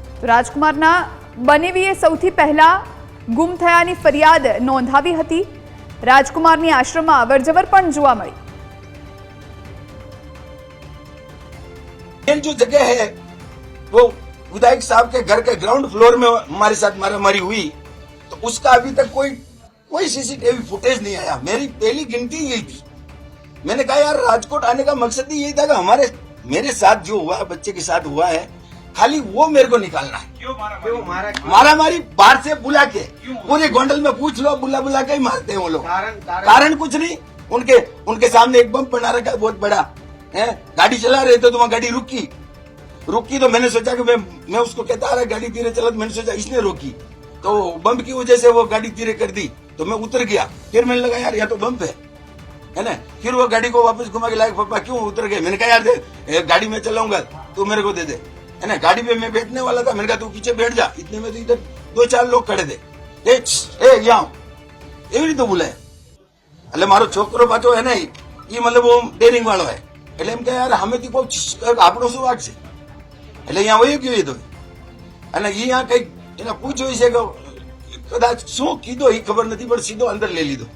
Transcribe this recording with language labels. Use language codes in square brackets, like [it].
[gu] રાજકુમારના બનેવીએ સૌથી પહેલા ગુમ થયાની ફરિયાદ નોંધાવી હતી। રાજકુમારની આશ્રમમાં અવરજવર પણ જોવા મળી। [hi] मेन जो जगह है वो विधायक साहब के घर के ग्राउंड फ्लोर में हमारे साथ मारामारी हुई, तो उसका अभी तक कोई सीसीटीवी फुटेज नहीं आया। मेरी पहली गिनती यही थी। मैंने कहा यार राजकोट आने का मकसद ही यही था कि मेरे साथ जो हुआ है, बच्चे के साथ हुआ है, खाली वो मेरे को निकालना है। क्यों मारा? मारामारी बाहर से बुला के, पूरे गोंडल में पूछ लो, बुला के ही मारते हैं वो लोग। कारण कुछ नहीं, उनके सामने एक बम बना रखा है बहुत बड़ा है। गाड़ी चला रहे थे तो वहां गाड़ी रुकी तो मैंने सोचा कि मैं उसको कहता आ रहा गाड़ी धीरे चला, तो मैंने सोचा इसने रोकी, तो बम की वजह से वो गाड़ी धीरे कर दी, तो मैं उतर गया। फिर मैंने लगा यार यहाँ तो बम है ना। फिर वो गाड़ी को वापस घुमा के लाया, पापा क्यों उतर गए? मैंने कहा यार दे, गाड़ी में चलाऊंगा तू मेरे को दे दे, है ना। गाड़ी में मैं बैठने वाला था, मैंने कहा तू पीछे बैठ जा। इतने में तो इधर 2-4 लोग खड़े थे। [gu] એવી રીતે બોલાય એટલે મારો છોકરો પાછો હે ને એ મતલબ ડેરિંગ વાળો હે, એટલે એમ કે યાર હમેથી કોઈ આપણો શું વાગ છે, એટલે અહીંયા વયું ગયું એ તો, અને અહીંયા કઈક એને પૂછ્યું છે કે કદાચ શું કીધો એ ખબર નથી, પણ સીધો અંદર લઈ લીધો।